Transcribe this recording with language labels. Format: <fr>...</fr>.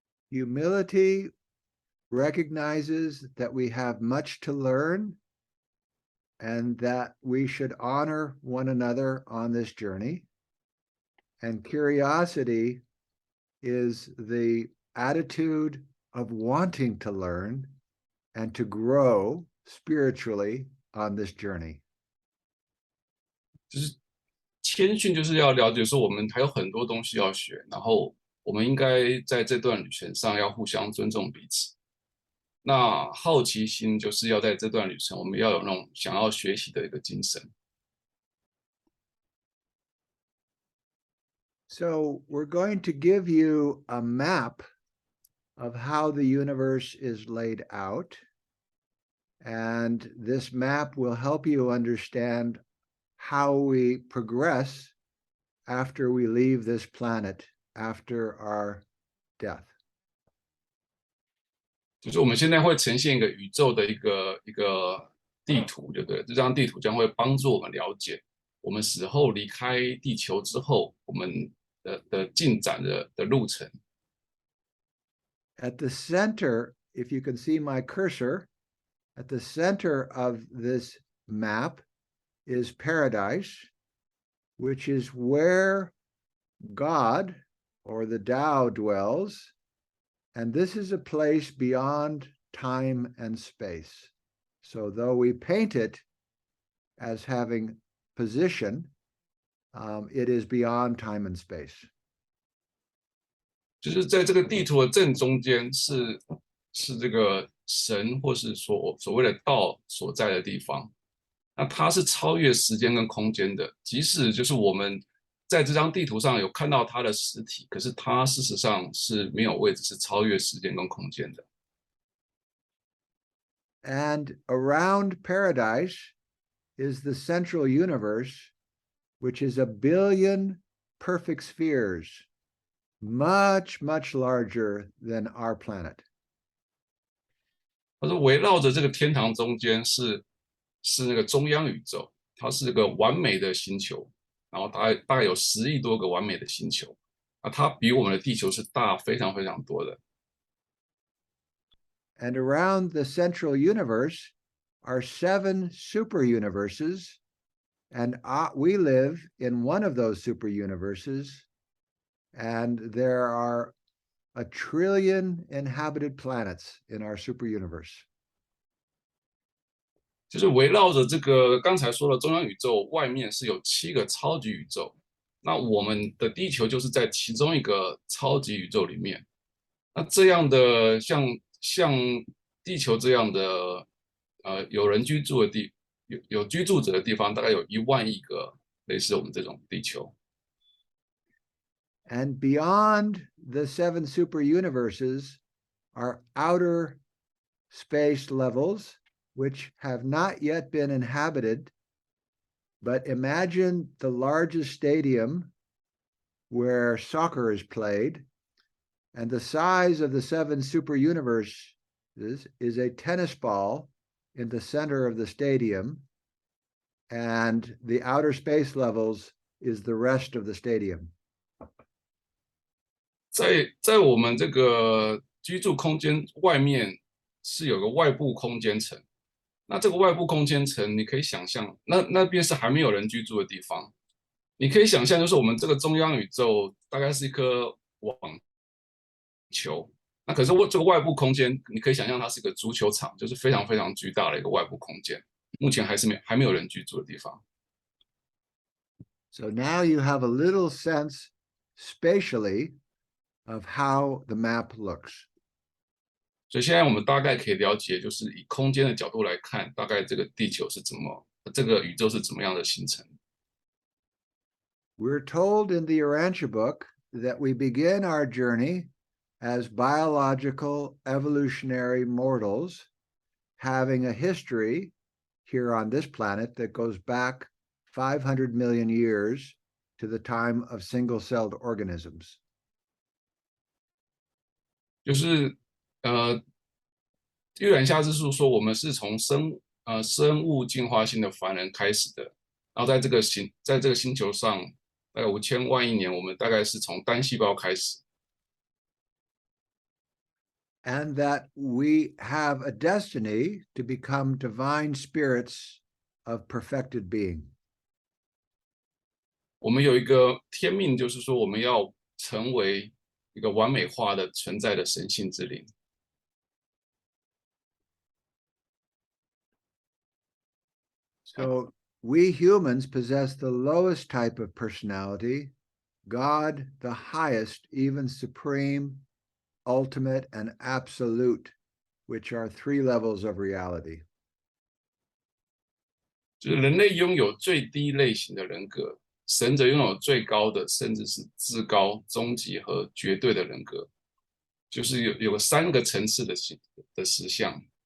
<en>Humility recognizes that we have much to learn and that we should honor one another on this journey. And curiosity is the attitude of wanting to learn and to grow spiritually on this journey.</en> <zh>就是谦逊，就是要了解说我们还有很多东西要学，然后我们应该在这段旅程上要互相尊重彼此。那好奇心就是要在这段旅程，我们要有那种想要学习的一个精神。</zh> <en>So we're going to give you a map of how the universe is laid out. And this map will help you understand how we progress after we leave this planet, after our death.</en> <zh>就是我们现在会呈现一个宇宙的一个地图，对不对？这张地图将会帮助我们了解我们死后离开地球之后，我们的进展的路程。</zh> <en>At the center, if you can see my cursor, at the center of this map is paradise, which is where God or the Tao dwells. And this is a place beyond time and space. So though we paint it as having position, it is beyond time and space.</en> <zh>就是在这个地图的正中间是这个神或是所谓的道所在的地方，那它是超越时间跟空间的。即使就是我们在这张地图上有看到它的实体，可是它事实上是没有位置，是超越时间跟空间的。</zh> <en>And around paradise is the central universe, which is 1 billion perfect spheres, much, much larger than our planet.</en> <zh>它说围绕着这个天堂中间是那个中央宇宙，它是这个完美的星球，然后大概有10亿多个完美的星球，啊，它比我们的地球是大非常非常多的。</zh> <en>And around the central universe are 7 super universes, and we live in one of those super universes, and there are 1 trillion inhabited planets in our super universe.</en> <zh>就是围绕着这个刚才说的中央宇宙外面是有7个超级宇宙，那我们的地球就是在其中一个超级宇宙里面。那这样的像地球这样的有人居住的有居住者的地方，大概有1万亿个类似我们这种地球。</zh> <en>And beyond the 7 super universes are outer space levels, which have not yet been inhabited. But imagine the largest stadium where soccer is played, and the size of the 7 super universes is a tennis ball in the center of the stadium, and the outer space levels is the rest of the stadium.</en> <zh>在我们这个居住空间外面是有个外部空间层，那这个外部空间层你可以想象，那边是还没有人居住的地方，你可以想象就是我们这个中央宇宙大概是一颗网球，那可是这个外部空间你可以想象它是一个足球场，就是非常非常巨大的一个外部空间，目前还没有人居住的地方。</zh> <en>So now you have a little sense spatially of how the map looks.</en> <zh>所以现在我们大概可以了解，就是以空间的角度来看，大概这个地球是怎么，这个宇宙是怎么样的形成。</zh> <en>We're told in the Urantia book that we begin our journey as biological evolutionary mortals having a history here on this planet that goes back 500 million years to the time of single-celled organisms.</en> <zh>就是预览夏之书说，我们是从生物进化性的凡人开始的，然后在这个星球上，大概5000万亿年，我们大概是从单细胞开始。</zh> <en>And that we have a destiny to become divine spirits of perfected being.</en> <zh>我们有一个天命，就是说我们要成为一个完美化的存在的神性之灵。</zh> <en>So we humans possess the lowest type of personality, God the highest, even supreme, ultimate, and absolute, which are 3 levels of reality.</en> <zh>就是人类拥有最低类型的人格，神则拥有最高的，甚至是至高、终极和绝对的人格，就是有3个层次的实相。</zh>